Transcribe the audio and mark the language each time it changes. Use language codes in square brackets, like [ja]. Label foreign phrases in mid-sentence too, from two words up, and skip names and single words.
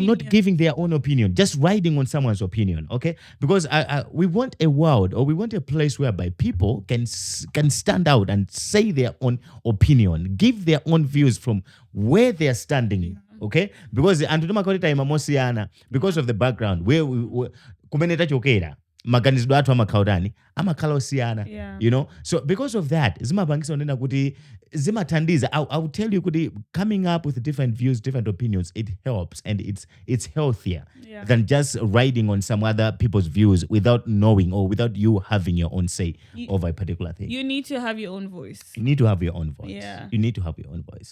[en] Or not giving their own opinion, just riding on someone's opinion, okay? Because we want a world, or we want a place whereby people can stand out and say their own opinion, give their own views from where they are standing, okay? Because because of the background, where [ny] kumeneta chokera maganizidwe athu amakhala osiyana, [en] so because of that [ny] zimapangisa onena kuti zimathandiza. [en] I'll tell you kuti coming up with different views, different opinions, it helps, and it's healthier than just riding on some other people's views without knowing or without you having your own say over a particular thing. You need to have your own voice. You need to have your own voice. Yeah. You need to have your own voice.